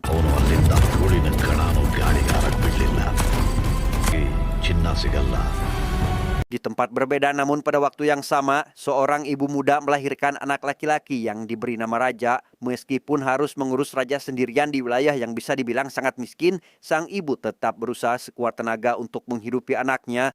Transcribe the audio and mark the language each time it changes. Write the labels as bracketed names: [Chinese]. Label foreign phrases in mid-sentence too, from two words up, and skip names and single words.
[Kannada] ಅವನು ಅಲ್ಲಿಂದ ಧೂಳಿನ ಕಣಾನು ಗಾಳಿಗೆ ಹಾರಕ್ ಬಿಡ್ಲಿಲ್ಲ. ಈ ಚಿನ್ನ ಸಿಗಲ್ಲ. [Indonesian] Di tempat berbeda namun pada waktu yang sama, seorang ibu muda melahirkan anak laki-laki yang diberi nama Raja. Meskipun harus mengurus raja sendirian di wilayah yang bisa dibilang sangat miskin, sang ibu tetap berusaha sekuat tenaga untuk menghidupi anaknya.